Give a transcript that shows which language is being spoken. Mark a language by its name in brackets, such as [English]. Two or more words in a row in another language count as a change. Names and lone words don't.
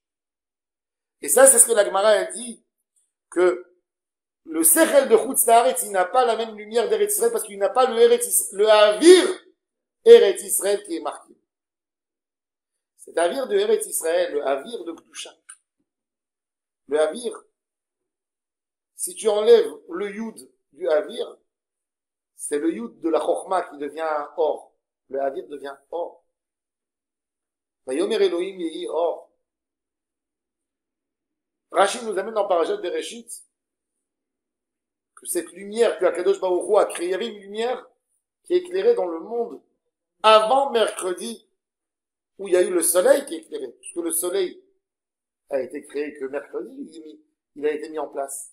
[French] Et ça, c'est ce que la Gemara a dit, que le Sechel de [Hebrew] חוץ לארץ, [French] il n'a pas la même lumière d'Eretz Israël parce qu'il n'a pas le Havir Eretz Israël qui est marqué. Cet Havir de Eretz Israël, le Havir de Kedusha. Le Havir, si tu enlèves le Yud du Havir, c'est le Yud de la Chochma qui devient or. Le Havir devient or. [Hebrew] ויאמר אלוהים יהי אור. [French] Rachid nous amène dans Parashat Bereshit que cette lumière que Akadosh Baruch Hu a créée, il y avait une lumière qui éclairait dans le monde avant mercredi, où il y a eu le soleil qui éclairait, puisque le soleil a été créé que mercredi, il a été mis en place.